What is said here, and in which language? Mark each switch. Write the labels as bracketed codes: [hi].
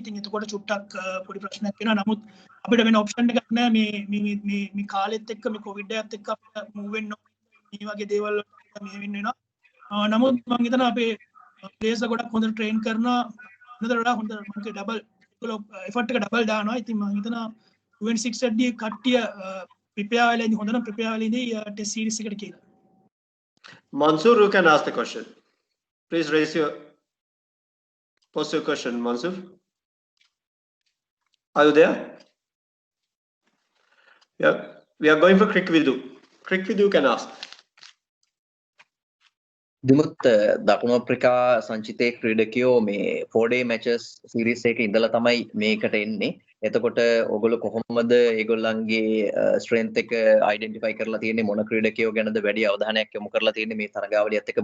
[si] ඉතින් එතකොට චුට්ටක් පොඩි ප්‍රශ්නයක් වෙනවා. නමුත් අපිට වෙන ඔප්ෂන් එකක් නැහැ මේ කාලෙත් එක්ක මේ කොවිඩ් එකත් එක්ක අපිට මූව් වෙන්න මේ වගේ දේවල් වලට මේ වෙන්න වෙනවා. නමුත් මම හිතනවා අපේ ප්ලේයර්ස්ලා ගොඩක් හොඳට ට්‍රේන් කරනවා. හොඳට වඩා හොඳ මොකද ඩබල් ඒගොල්ලෝ එෆර්ට් එක ඩබල් දානවා. ඉතින් මම හිතනවා 26 ඇද්දී කට්ටිය ප්‍රිපෙයාර් වෙලා ඉන්නේ හොඳට ප්‍රිපෙයාර් වෙලා ඉන්නේ ටෙස්ට් සීරීස් එකට කියලා. [en] Mansoor, you can ask the question. Please post your question, Mansoor. Are you there? Yeah, we are going for Crick Vidu. Crick Vidu can ask. [si] Dimuth දකුණු අප්‍රිකා සංචිතයේ ක්‍රීඩකයෝ මේ [en] 4-day matches series [si] එකේ ඉඳලා තමයි මේකට එන්නේ. එතකොට ඔයගොල්ලෝ කොහොමද ඒගොල්ලන්ගේ strength එක identify කරලා තියෙන්නේ? මොන ක්‍රීඩකයෝ ගැනද වැඩි අවධානයක් යොමු කරලා තියෙන්නේ මේ තරගාවලියත් එක්ක?